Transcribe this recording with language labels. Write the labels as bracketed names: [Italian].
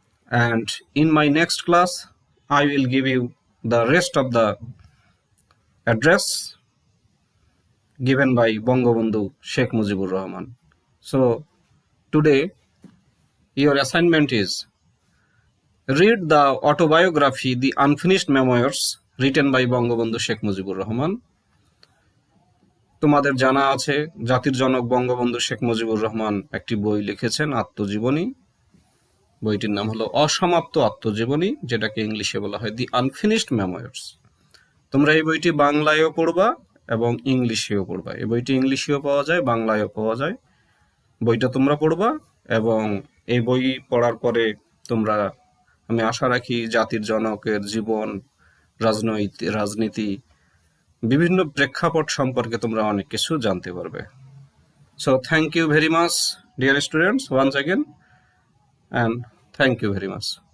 [English] And in my next class, I will give you the rest of the address given by Bangabandhu Sheikh Mujibur Rahman. So today your assignment is read the autobiography The Unfinished Memoirs written by Bangabandhu Sheikh Mujibur Rahman. [Bangla] তোমাদের জানা আছে জাতির জনক বঙ্গবন্ধু শেখ মুজিবুর রহমান একটি বই লিখেছেন, আত্মজীবনী। বইটির নাম হলো অসমাপ্ত আত্মজীবনী, যেটাকে ইংলিশে বলা হয় দি আনফিনিশড মেমোয়ার্স। তোমরা এই বইটি বাংলায়ও পড়বা এবং ইংলিশেও পড়বা। এই বইটি ইংলিশেও পাওয়া যায়, বাংলায়ও পাওয়া যায়। বইটা তোমরা পড়বা এবং এই বই পড়ার পরে তোমরা আমি আশা রাখি জাতির জনকের জীবন, রাজনীতি বিভিন্ন প্রেক্ষাপট সম্পর্কে তোমরা অনেক কিছু জানতে পারবে। [English] So thank you very much, dear students, once again, and thank you very much.